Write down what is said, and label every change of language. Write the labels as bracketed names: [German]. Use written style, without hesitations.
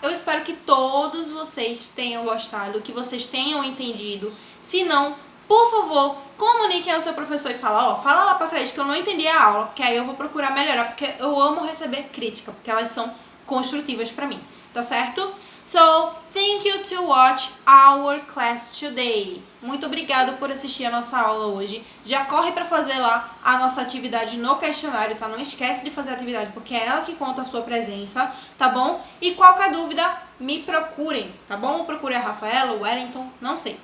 [Portuguese] Eu espero que todos vocês tenham gostado, que vocês tenham entendido. Se não, por favor, comuniquem ao seu professor e fala lá pra trás que eu não entendi a aula, porque aí eu vou procurar melhorar, porque eu amo receber crítica, porque elas são construtivas pra mim, tá certo? [English] So, thank you to watch our class today. [Portuguese] Muito obrigado por assistir a nossa aula hoje. Já corre para fazer lá a nossa atividade no questionário, tá? Não esquece de fazer a atividade, porque é ela que conta a sua presença, tá bom? E qualquer dúvida, me procurem, tá bom? Procure a Rafaela, o Wellington, não sei.